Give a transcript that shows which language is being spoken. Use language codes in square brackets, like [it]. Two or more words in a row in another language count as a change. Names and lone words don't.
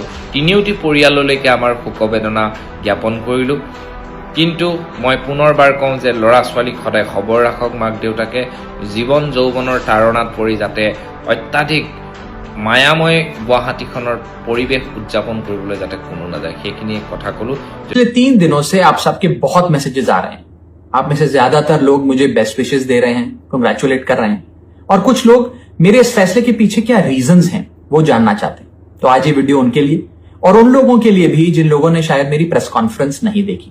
[as] তিনিওটি পৰিয়াললৈকে আমাৰ শোকবেদনা জ্ঞাপন কৰিলোঁ। কিন্তু মই পুনৰবাৰ কওঁ যে ল'ৰা ছোৱালীক সদায় খবৰ ৰাখক মাক দেউতাকে। জীৱন যৌৱনৰ তাৰণাত পৰি যাতে অত্যাধিক মায়াময় গুৱাহাটীখনৰ পৰিৱেশ উদযাপন কৰিবলৈ যাতে কোনো নাযায়, সেইখিনি কথা ক'লো। [hi] पिछले 3 दिनों से आप सबके बहुत मैसेजेस आ रहे हैं। आप में से ज्यादातर लोग मुझे [en] best wishes [hi] दे रहे हैं, कंग्रेचुलेट कर रहे हैं, और कुछ लोग मेरे इस फैसले के पीछे क्या रीजंस हैं वो जानना चाहते हैं। तो आज ये वीडियो उनके लिए और उन लोगों के लिए भी जिन लोगों ने शायद मेरी [en] press conference [hi] नहीं देखी।